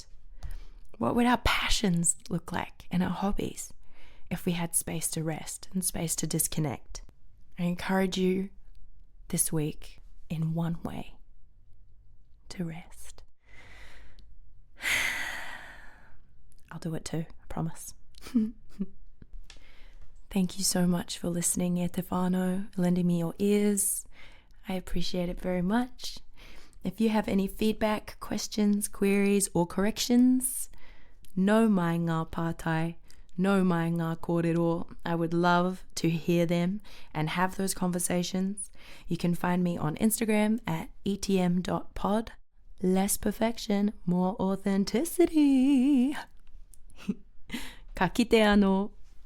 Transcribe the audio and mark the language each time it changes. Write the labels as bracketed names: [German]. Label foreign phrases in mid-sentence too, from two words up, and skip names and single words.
[English] What would our passions look like and our hobbies if we had space to rest and space to disconnect? I encourage you this week in one way to rest. I'll do it too, I promise. Thank you so much for listening, [Māori] e te whānau, [English] lending me your ears. I appreciate it very much. If you have any feedback, questions, queries, or corrections, [Māori] no mai ngā pātai, no mai ngā kōrero. [English] I would love to hear them and have those conversations. You can find me on Instagram at etm.pod. Less perfection, more authenticity. [Māori] Ka kite anō.